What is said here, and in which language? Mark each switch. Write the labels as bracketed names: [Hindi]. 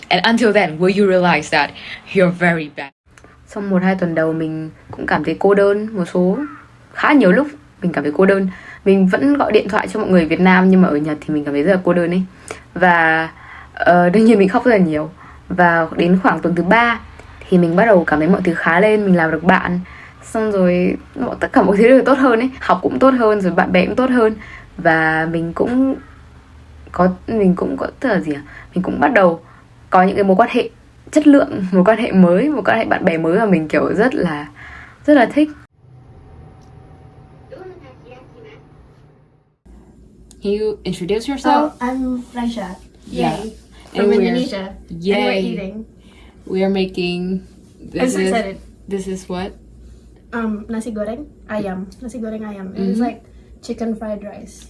[English] And until then, will you realize that you're very bad? [Vietnamese] Sau 1-2 tuần đầu mình cũng cảm thấy cô đơn. Một số khá nhiều lúc mình cảm thấy cô đơn. Mình vẫn gọi điện thoại cho mọi người Việt Nam, nhưng mà ở Nhật thì mình cảm thấy rất là cô đơn ấy. Và đương nhiên mình khóc rất là nhiều. Và đến khoảng tuần thứ 3 thì mình bắt đầu cảm thấy mọi thứ khá lên. Mình làm được bạn, xong rồi tất cả mọi thứ đều tốt hơn ấy. Học cũng tốt hơn, rồi bạn bè cũng tốt hơn. Và mình cũng có tức là gì à? Mình cũng bắt đầu có những cái mối quan hệ chất lượng, mối quan hệ mới, mối quan hệ bạn bè mới mà mình kiểu rất là thích. [English] Can you introduce yourself? Oh, I'm Raisha. Yeah. Yay. And From we're- Indonesia. Yay. And we're eating. We are making. I'm so excited. This is what? [Indonesian] Nasi goreng ayam. Nasi goreng ayam. [English] It's like chicken fried rice.